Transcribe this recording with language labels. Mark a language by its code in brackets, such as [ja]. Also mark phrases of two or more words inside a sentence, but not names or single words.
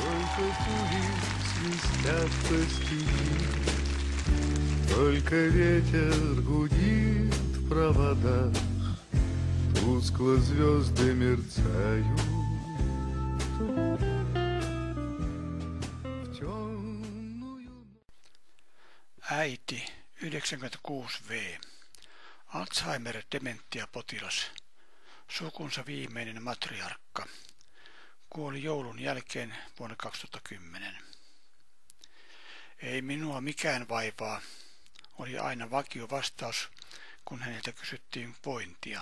[ru] пули свистят по степи, только ветер гудит в проводах, тускло звезды мерцают. В темную... [fi] Äiti, 96V. Alzheimer-dementiapotilas. Sukunsa viimeinen matriarkka. Kuoli joulun jälkeen vuonna 2010. Ei minua mikään vaivaa, oli aina vakio vastaus, kun häneltä kysyttiin vointia.